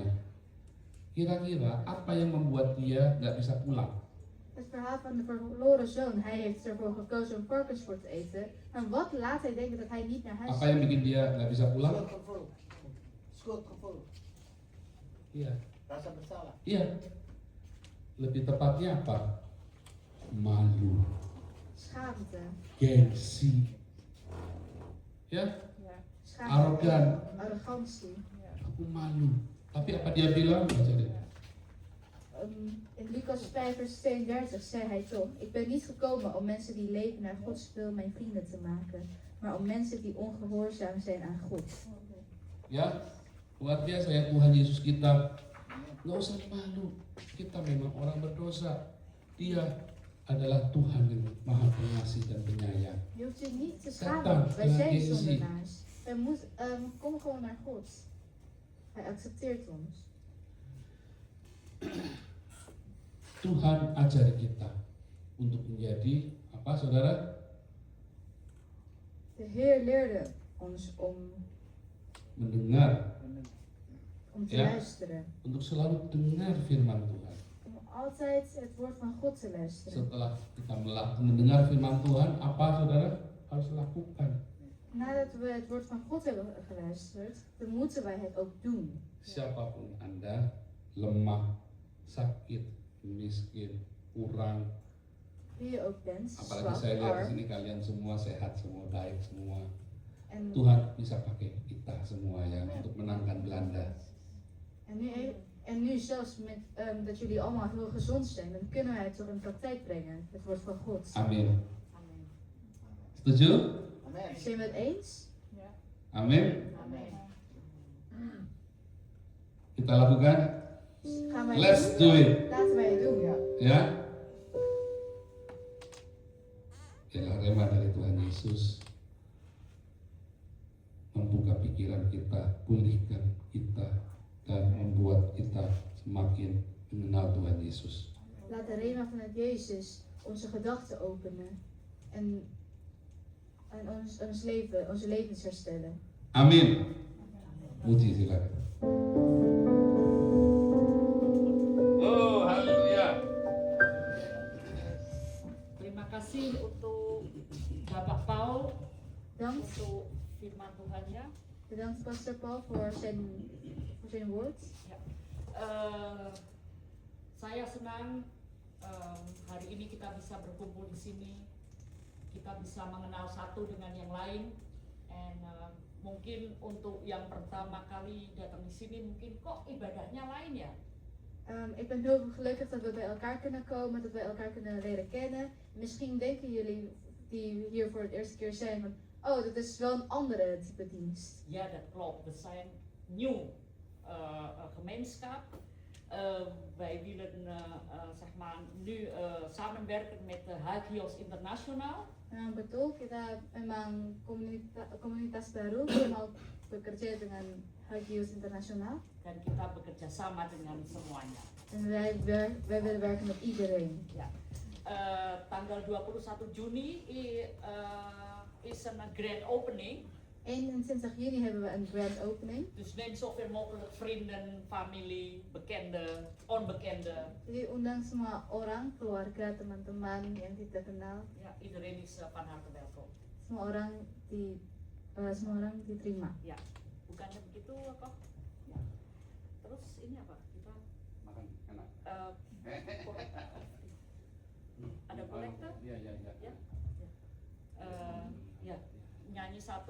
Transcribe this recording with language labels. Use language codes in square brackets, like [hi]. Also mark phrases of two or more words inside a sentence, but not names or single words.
[id] Kira-kira apa yang membuat dia nggak bisa pulang? [nl] Het verhaal van de verloren zoon. Hij heeft ervoor gekozen om varkensvoer te eten. Maar wat laat hij denken dat hij niet naar huis [id] Apa yang bikin dia nggak bisa pulang? [nl] Schuldgevoel. Schuldgevoel. [id] Iya, Rasa bersalah. iya. Lebih tepatnya apa? Malu, [nl] Schaamte. [id] gengsi, ya, [nl] Schaamte. [id] arogan. [nl] Arrogantie. [id] Aku malu. Tapi apa dia bilang? Baca deh. [nl] In Lucas 5 vers 32 zei hij toch: Ik ben niet gekomen om mensen die leven naar Gods wil mijn vrienden te maken, maar om mensen die ongehoorzaam zijn aan God. [id] Ya, luar biasa ya Tuhan Yesus kita. Nggak usah malu. Kita memang orang berdosa. Dia adalah Tuhan yang maha pengasih dan penyayang. [nl] Je hoeft je niet te Satan, schamen. Wij zijn [id] gengsi. [nl] zondenaars. Kom gewoon naar God. Hij accepteert ons. [id] Tuhan ajari kita untuk menjadi apa, saudara? [nl] De Heer leerde ons om [id] Mendengar, [nl] te Ja. luisteren. [id] untuk selalu dengar firman Tuhan. [nl] Om altijd het woord van God te luisteren. [id] Setelah kita mendengar firman Tuhan, apa saudara harus lakukan? [nl] Nadat we het woord van God hebben geluisterd, dan moeten wij het ook doen. [id] Siapapun Anda, lemah, sakit, miskin, kurang, [nl] Wie je ook bent, [id] apalagi [nl] zwak, [id] saya lihat di [nl] arm. [id] sini kalian semua sehat, semua baik, semua. [nl] En, [id] Tuhan bisa pakai kita semua ya untuk menangkan Belanda. [nl] en nu zelfs met dat jullie allemaal heel gezond zijn, dan kunnen wij het toch in praktijk brengen. Het woord van God. [id] Amin. Setuju? [nl] Amen. Zijn we het eens? [id] Amin. [nl] Amen. [id] Kita lakukan. [nl] Gaan wij [en] Let's [nl] het [en] do [nl] doen? [en] it. [nl] Laten wij het doen. [id] Ya. Ialah rema dari Tuhan Yesus membuka pikiran kita, pulihkan kita, dan membuat kita semakin mengenal Tuhan Yesus. [nl] Laat de rema vanuit Jezus onze gedachten openen en onze levens herstellen. [id] Amin. Puji silakan. Oh, haleluya. Terima kasih untuk Bapak Paul [nl] Bedankt, [id] untuk firman Tuhannya. [nl] bedankt Pastor Paul voor zijn woord. [id] Saya senang hari ini kita bisa berkumpul di sini. Kita bisa mengenal satu dengan yang lain. And mungkin untuk yang pertama kali datang di sini mungkin kok ibadahnya lain ya. [nl] Ik ben heel gelukkig dat we bij elkaar kunnen komen, dat we elkaar kunnen leren kennen. Misschien denken jullie die hier voor het eerste keer zijn van, oh, dat is wel een andere type dienst. Ja, dat klopt. We zijn nieuw gemeenschap. Wij willen zeg maar nu samenwerken met Hagios International. [id] Betul, kita memang komunitas baru, kita mau bekerja dengan Hagios Internasional. Dan kita bekerja sama dengan semuanya. [nl] En wij willen werken met iedereen. Ja. Tanggal 21 Juni is een [en] grand opening. [nl] 21 juni hebben we een [en] grand opening. [nl] Dus neem zoveel mogelijk vrienden, familie, bekenden, onbekenden. [id] Jadi undang semua orang, keluarga, teman-teman yang tidak kenal. [nl] Ja, iedereen is van harte welkom. [id] Semua orang diterima. Ja, bukannya begitu kok? Ya. Terus ini apa? Kita Makan enak. ada kolektor? Iya, iya, iya. Ya. Ya, nyanyi satu.